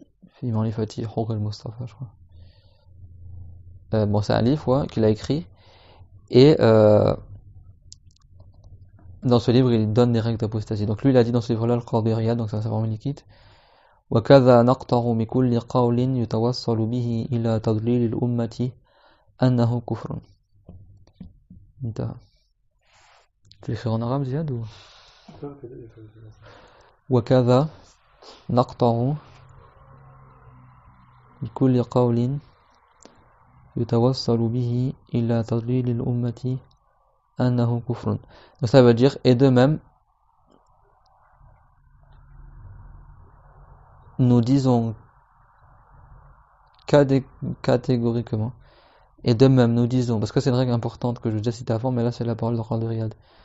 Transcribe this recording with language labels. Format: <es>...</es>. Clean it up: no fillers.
<fr>Fi Ma'rifati Huquq al-Mustafa, je crois. Bon c'est un livre qu'il a écrit. Et dans ce livre il donne des règles d'apostasie. Donc lui il a dit dans ce livre-là, le Qadi Iyad, donc c'est un savant malikite.</fr> <ar>وكذا نقطع بكل قول يتوصل به إلى تضليل الأمة أنه كفر. انتهى.</ar> <fr>Tu l'écris en arabe, Ziad, ou</fr> <ar>وكذا نقطع بكل قول يتوصل به إلى تضليل الأمة أنه كفر.</ar> <fr>Donc ça veut dire, et de même, nous disons catégoriquement, et de même nous disons, parce que c'est une règle importante que je vous ai citée avant, mais là c'est la parole de Qadi Iyad.</fr>